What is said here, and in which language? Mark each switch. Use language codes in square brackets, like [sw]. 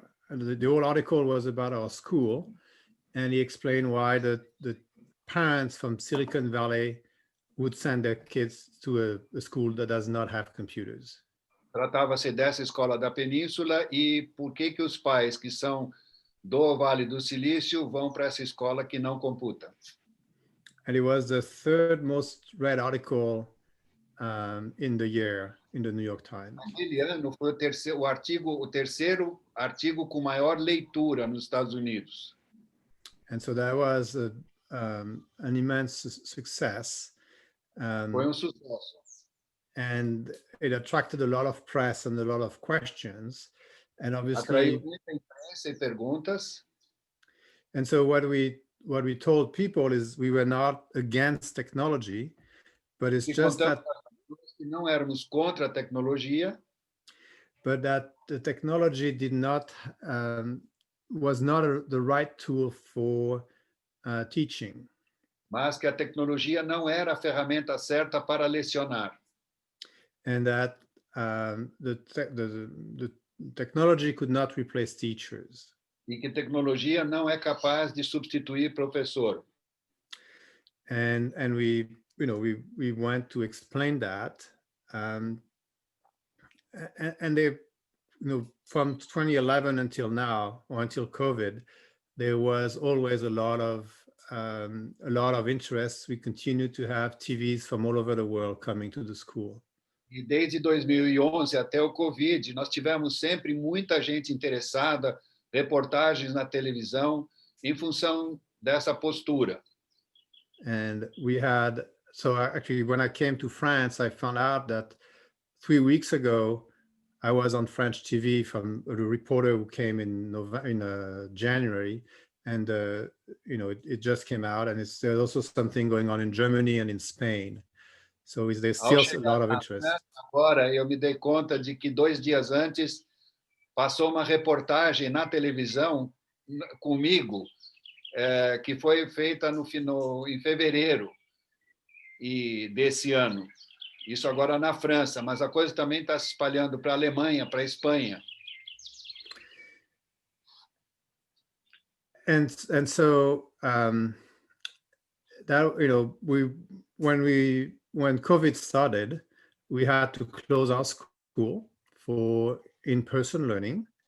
[en] The whole article was about our school, and he explained why the parents from Silicon Valley would send their kids to a school that does not have computers. [pt] Tratava-se dessa escola da Península e por que os pais que são do Vale do Silício vão para essa escola que não computa. [en] And it was the 3rd most read article in the year in the New York Times. [pt] Aquele ano foi o terceiro artigo com maior leitura nos Estados Unidos. [en] And so that was an immense success. [pt] Foi sucesso. [en] And it attracted a lot of press and a lot of questions. And [pt] Atraiu [en] obviously, [pt] muita imprensa e perguntas. [en] and so what we told people is we were not against technology, but it's just that [pt] que não éramos contra a tecnologia, [en] but that the technology did not was not the right tool for teaching. [pt] mas que a tecnologia não era a ferramenta certa para lecionar. [en] And that the technology could not replace teachers. [pt] E que tecnologia não é capaz de substituir professor. [en] And we went to explain that, and they, from 2011 until now, or until COVID, there was always a lot of interest. We continue to have TVs from all over the world coming to the school. [pt] E desde 2011 até o Covid, nós tivemos sempre muita gente interessada, reportagens na televisão, em função dessa postura. [en] And we had, so actually when I came to France, I found out that 3 weeks ago, I was on French TV from a reporter who came in January, and it just came out, and there's also something going on in Germany and in Spain. So there's still a lot of interest. [pt] Agora eu me dei conta de que 2 dias antes passou uma reportagem na televisão comigo, que foi feita em fevereiro desse ano. Isso agora na França, mas a coisa também está se espalhando para a Alemanha, para a Espanha. [en] And so that when COVID started, we had to close our school for in-person learning.